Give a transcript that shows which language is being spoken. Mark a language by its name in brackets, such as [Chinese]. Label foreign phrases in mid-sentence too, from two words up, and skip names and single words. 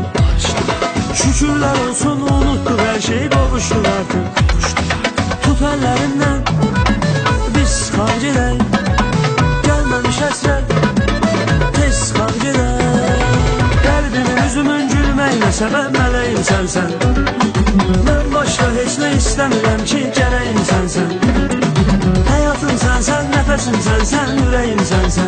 [Turkish] Şükürler olsun unuttuk her şeyi, kavuştuk artık. Tut ellerinden biz kavga edək, gelmemiş həsrət tez kavga edək. [Azerbaijani] Qəlbimin üzümün gülməyinə səbəb mələyim sənsən. Mən başqa heç nə istəmirəm ki, gərəyim sənsən. [Turkish] Hayatım sensen, nefesim sensen, yüreğim sensen.